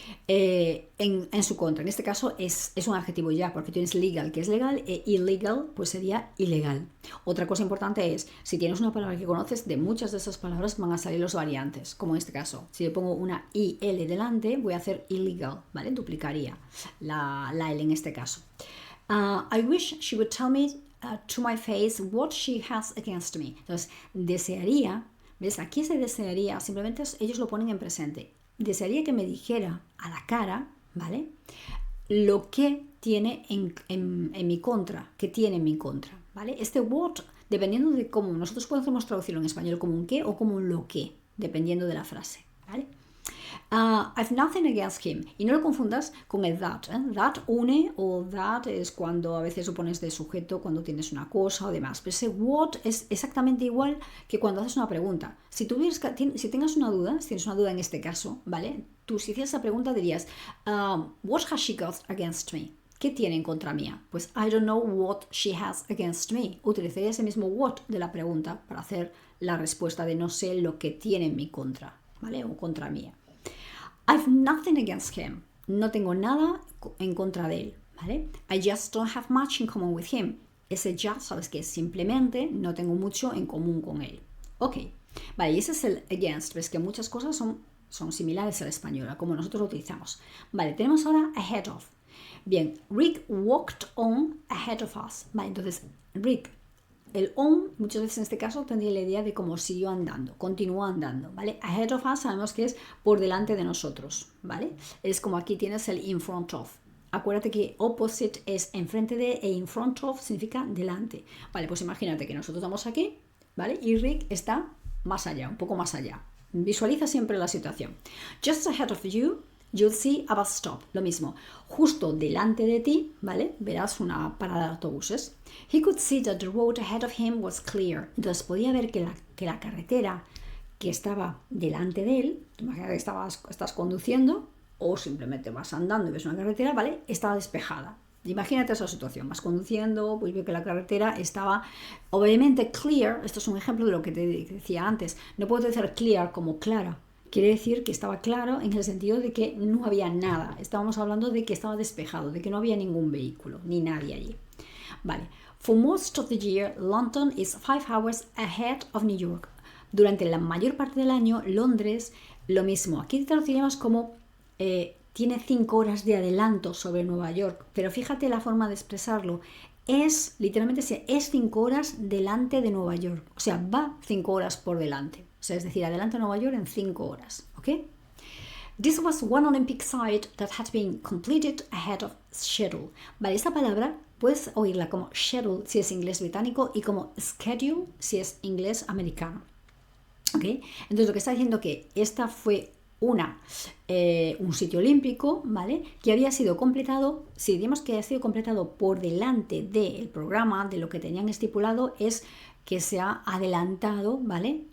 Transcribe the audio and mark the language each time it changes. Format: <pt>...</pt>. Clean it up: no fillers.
<es>En su contra, en este caso es un adjetivo ya, porque tienes legal, que es legal, e illegal, pues sería ilegal. Otra cosa importante es, si tienes una palabra que conoces, de muchas de esas palabras van a salir los variantes, como en este caso. Si yo pongo una IL delante, voy a hacer illegal, ¿vale? Duplicaría la L en este caso.</es> <en>I wish she would tell me to my face what she has against me.</en> <es>Entonces, desearía, ¿ves? Aquí se desearía, simplemente ellos lo ponen en presente. Desearía que me dijera a la cara, ¿vale? Lo que tiene en mi contra, que tiene en mi contra, ¿vale? Este what, dependiendo de cómo, nosotros podemos traducirlo en español como un qué o como un lo que, dependiendo de la frase, ¿vale?</es> <en>I've nothing against him.</en> <es>Y no lo confundas con el that. That une o that es cuando a veces lo pones de sujeto cuando tienes una cosa o demás. Pero ese what es exactamente igual que cuando haces una pregunta. Si tengas una duda, si tienes una duda en este caso, ¿vale? Tú si hicieras esa pregunta dirías,</es> <en>what has she got against me?</en> <es>¿Qué tiene en contra mía?</es> <en>Pues I don't know what she has against me.</en> <es>Utilizaría ese mismo what de la pregunta para hacer la respuesta de no sé lo que tiene en mi contra, ¿vale? O contra mía.</es> <en>I've nothing against him.</en> <es>No tengo nada en contra de él, ¿vale?</es> <en>I just don't have much in common with him.</en> <es>Ese just, sabes que es simplemente no tengo mucho en común con él. Ok, vale, y ese es el against. Ves que muchas cosas son similares al español, a como nosotros lo utilizamos. Vale, tenemos ahora ahead of.</es> <en>Bien, Rick walked on ahead of us.</en> <es>Vale, entonces Rick, el on, muchas veces en este caso tendría la idea de como siguió andando, continuó andando, ¿vale?</es> <en>Ahead of us</en> <es>sabemos que es por delante de nosotros, ¿vale? Es como aquí tienes el in front of. Acuérdate que opposite es enfrente de e in front of significa delante. Vale, pues imagínate que nosotros estamos aquí, ¿vale? Y Rick está más allá, un poco más allá. Visualiza siempre la situación.</es> <en>Just ahead of you, you'll see a bus stop.</en> <es>Lo mismo, justo delante de ti, ¿vale? Verás una parada de autobuses.</es> <en>He could see that the road ahead of him was clear.</en> <es>Entonces podía ver que la carretera que estaba delante de él, imagínate que estás conduciendo o simplemente vas andando y ves una carretera, ¿vale? Estaba despejada. Imagínate esa situación, vas conduciendo, pues veo que la carretera estaba obviamente clear. Esto es un ejemplo de lo que te decía antes. No puedo decir clear como clara. Quiere decir que estaba claro en el sentido de que no había nada. Estábamos hablando de que estaba despejado, de que no había ningún vehículo, ni nadie allí. Vale.</es> <en>For most of the year, London is 5 hours ahead of New York.</en> <es>Durante la mayor parte del año, Londres, lo mismo. Aquí te traduciríamos como tiene 5 horas de adelanto sobre Nueva York. Pero fíjate la forma de expresarlo. Literalmente, es 5 horas delante de Nueva York. O sea, va 5 horas por delante. O sea, es decir, adelanta Nueva York en 5 horas. ¿Ok?</es> <en>This was one Olympic site that had been completed ahead of schedule.</en> <es>Vale, esta palabra puedes oírla como schedule si es inglés británico y como schedule si es inglés americano. ¿Ok? Entonces lo que está diciendo que esta fue un sitio olímpico, ¿vale? Que había sido completado, si diríamos que ha sido completado por delante del programa, de lo que tenían estipulado, es que se ha adelantado, ¿vale?</es>